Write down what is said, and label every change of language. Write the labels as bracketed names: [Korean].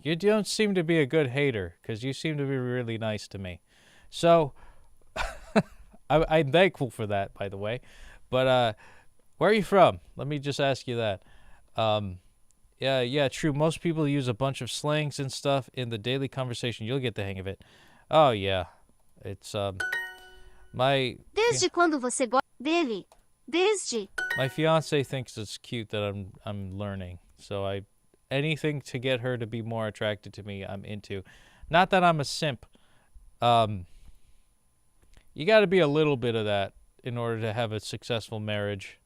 [English] You don't seem to be a good hater. Because you seem to be really nice to me. So, I'm thankful for that, by the way. But where are you from? Let me just ask you that. Yeah, true. Most people use a bunch of slangs and stuff in the daily conversation. You'll get the hang of it. Oh, yeah. It's, [Portuguese] Desde quando você gosta dele? Desde. [English] My fiance thinks it's cute that I'm learning. So anything to get her to be more attracted to me, I'm into. Not that I'm a simp. You got to be a little bit of that in order to have a successful marriage.